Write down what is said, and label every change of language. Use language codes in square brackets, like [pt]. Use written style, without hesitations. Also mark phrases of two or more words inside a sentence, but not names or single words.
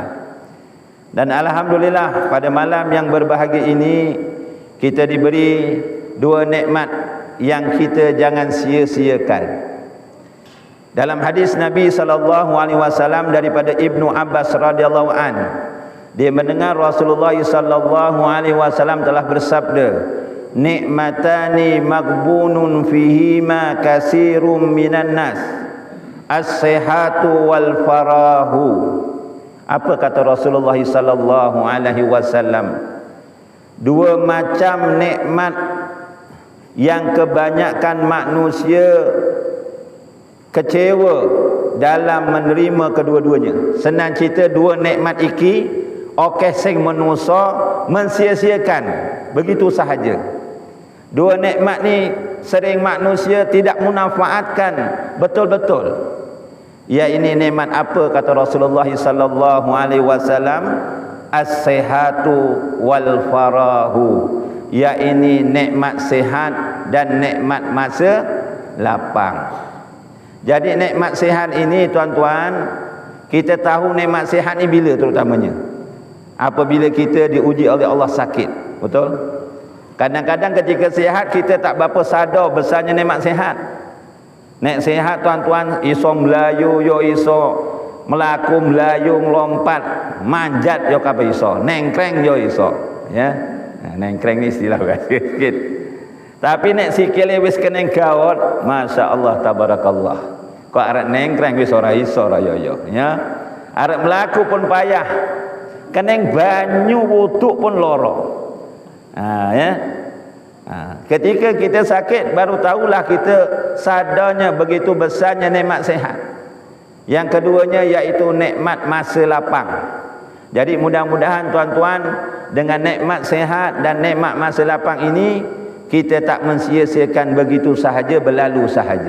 [ms] Dan alhamdulillah pada malam yang berbahagia ini kita diberi dua nikmat yang kita jangan sia-siakan. Dalam hadis Nabi SAW daripada Ibnu Abbas [ar] رضي الله عن, [ms] dia mendengar Rasulullah SAW telah bersabda, [ar] نعمتان مغبون فيهما كثير من الناس الصحة والفراغ. [ms] Apa kata Rasulullah SAW? Dua macam nikmat yang kebanyakan manusia kecewa dalam menerima kedua-duanya. Senang cerita, dua nikmat iki okey sing manusia mensia-siakan begitu sahaja. Dua nikmat ni sering manusia tidak memanfaatkan betul-betul. Ya, ini nikmat apa kata Rasulullah [ar] صلى الله عليه وسلم? الصحة والفراغ. [ms] Ya, ini nikmat sihat dan nikmat masa lapang. Jadi nikmat sihat ini, tuan-tuan, kita tahu nikmat sihat ni bila terutamanya? Apabila kita diuji oleh Allah sakit. Betul? Kadang-kadang ketika sihat kita tak berapa sadar besarnya nikmat sihat. Nek sihat, tuan-tuan, [jv] iso melayu yo iso, melaku melayu melompat, manjat yo kape iso, nengkreng yo iso, ya. [ms] Nah, nengkreng ni istilah sikit. [jv] Tapi nek sikile wis kena gawat, [ar] ما شاء الله تبارك الله. [jv] Kok arek nengkreng wis ora iso ra yo, ya. Arek melaku pun payah. Keneng banyu wuduk pun loro. Ya. [ms] Ketika kita sakit baru tahulah kita sadarnya begitu besarnya nikmat sehat. Yang keduanya iaitu nikmat masa lapang. Jadi mudah-mudahan, tuan-tuan, dengan nikmat sehat dan nikmat masa lapang ini kita tak mensia-siakan begitu sahaja, berlalu sahaja.